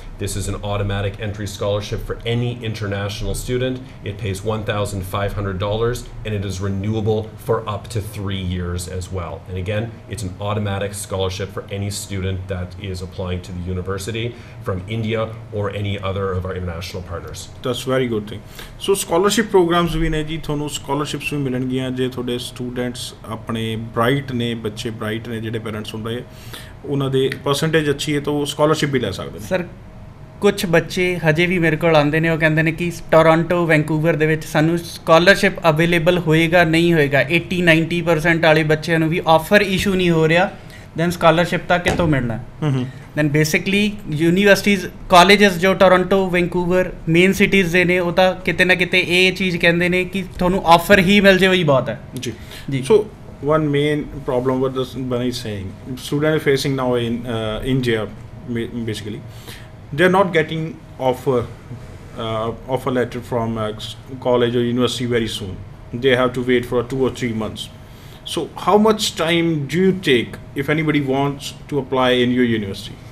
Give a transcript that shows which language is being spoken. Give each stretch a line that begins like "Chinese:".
English: This is an automatic entry scholarship for any international student. It pays $1,500 and it is renewable for up to 3 years as well. And again, it's an automatic scholarship for any student that is applying to the university from India or any other of our international partners. That's very good thing. So scholarship programs
Punjabi: ਵੀ ਨੇ ਜੀ, ਤੁਹਾਨੂੰ scholarships ਵੀ ਮਿਲਣਗੀਆਂ ਜੇ ਤੁਹਾਡੇ students ਆਪਣੇ bright ਨੇ, ਬੱਚੇ bright ਨੇ, ਜਿਹੜੇ ਪੇਰੈਂਟਸ ਹੁੰਦੇ ਉਹਨਾਂ ਦੇ ਪਰਸੈਂਟੇਜ ਅੱਛੀ ਹੈ ਤਾਂ ਉਹ scholarship ਵੀ ਲੈ ਸਕਦੇ ਨੇ। ਸਰ ਕੁਛ ਬੱਚੇ ਹਜੇ ਵੀ ਮੇਰੇ ਕੋਲ ਆਉਂਦੇ ਨੇ, ਉਹ ਕਹਿੰਦੇ ਨੇ ਕਿ ਟੋਰਾਂਟੋ, ਵੈਨਕੂਵਰ ਦੇ ਵਿੱਚ ਸਾਨੂੰ ਸਕਾਲਰਸ਼ਿਪ ਅਵੇਲੇਬਲ ਹੋਏਗਾ ਨਹੀਂ ਹੋਏਗਾ। 80-90% ਵਾਲੇ ਬੱਚਿਆਂ ਨੂੰ ਵੀ ਆਫਰ ਇਸ਼ੂ ਨਹੀਂ ਹੋ ਰਿਹਾ, ਦੈਨ ਸਕਾਲਰਸ਼ਿਪ ਤਾਂ ਕਿਤੋਂ ਮਿਲਣਾ? ਦੈਨ ਬੇਸਿਕਲੀ ਯੂਨੀਵਰਸਿਟੀਜ਼, ਕਾਲਜਸ ਜੋ ਟੋਰਾਂਟੋ, ਵੈਨਕੂਵਰ ਮੇਨ ਸਿਟੀਜ਼ ਦੇ ਨੇ, ਉਹ ਤਾਂ ਕਿਤੇ ਨਾ ਕਿਤੇ ਇਹ ਚੀਜ਼ ਕਹਿੰਦੇ ਨੇ ਕਿ ਤੁਹਾਨੂੰ ਆਫਰ ਹੀ ਮਿਲ ਜਾਵੇ, ਉਹੀ ਬਹੁਤ ਹੈ ਜੀ ਜੀ।
English: So one main problem what this Bunny is saying, students are facing now in India, basically they're not getting offer letter from college or university very soon. They have to wait for 2 or 3 months. So how much time do you take if anybody wants to apply in your university?